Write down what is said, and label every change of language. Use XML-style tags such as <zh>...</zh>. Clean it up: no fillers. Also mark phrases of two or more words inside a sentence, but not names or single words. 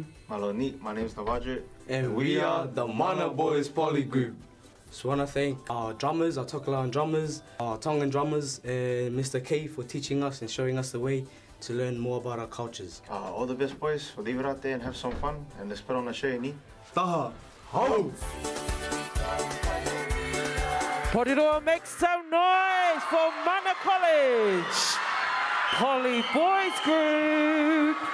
<en>Maloni, my name is Navadre. And we are the Mana Boys Polyclub. So I want to thank our drummers, our Tokelau drummers, our Tongan drummers, and Mr. K for teaching us and showing us the way to learn more about our cultures. All the best, boys. We'll leave it out there and have some fun. And let's put on a show, ni.</en> <to>Taha! Ho!</to> <en>Porirua, make some noise for Mana College. Poly Boys Group.</en>